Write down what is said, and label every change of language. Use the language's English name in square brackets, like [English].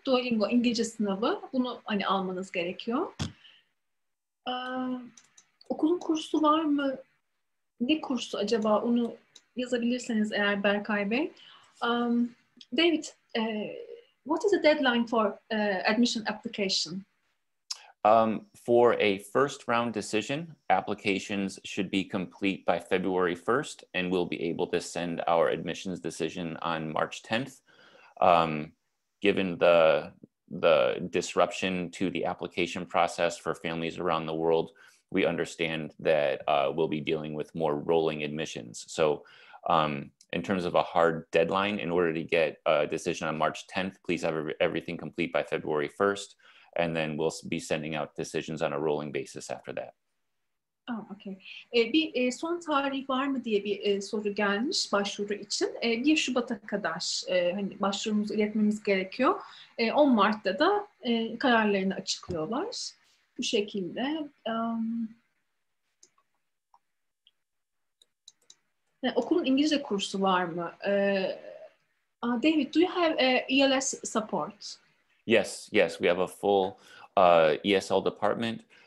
[Turkish] Duolingo İngilizce sınavı. Bunu hani almanız gerekiyor. Okulun kursu var mı? Ne kursu acaba? Onu yazabilirseniz eğer Berkay Bey. [English] David, what is the deadline for admission application? For a first round decision, applications should be complete by February 1st, and we'll be able to send our admissions decision on March 10th. Given the disruption to the application process for families around the world, we understand that we'll be dealing with more rolling admissions. So in terms of a hard deadline, in order to get a decision on March 10th, please have everything complete by February 1st. And then we'll be sending out decisions on a rolling basis after that. Okay. [Turkish] Bir son tarih var mı diye bir soru gelmiş başvuru için. 1 Şubat'a kadar hani başvurumuzu iletmemiz gerekiyor. 10 Mart'ta da kararlarını açıklıyorlar. Bu şekilde. Okulun İngilizce kursu var mı? [English] David, do you have ELS support? Yes, we have a full ESL department.